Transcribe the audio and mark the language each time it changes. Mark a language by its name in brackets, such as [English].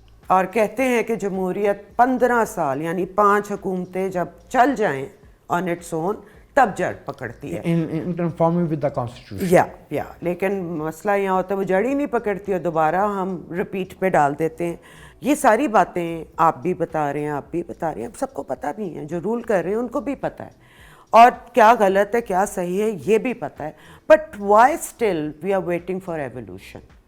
[Urdu] اور کہتے ہیں کہ جمہوریت 15 سال یعنی 5 حکومتیں جب چل جائیں [English] on its own [Urdu] تب جڑ پکڑتی ہے، [English] In conforming with the constitution. [Urdu] یا لیکن مسئلہ یہاں ہوتا ہے وہ جڑ ہی نہیں پکڑتی اور دوبارہ ہم ریپیٹ پہ ڈال دیتے ہیں۔ یہ ساری باتیں آپ بھی بتا رہے ہیں، آپ بھی بتا رہے ہیں، سب کو پتہ بھی ہیں، جو رول کر رہے ہیں ان کو بھی پتہ ہے، اور کیا غلط ہے کیا صحیح ہے یہ بھی پتہ ہے، [English] But why still we are waiting for evolution?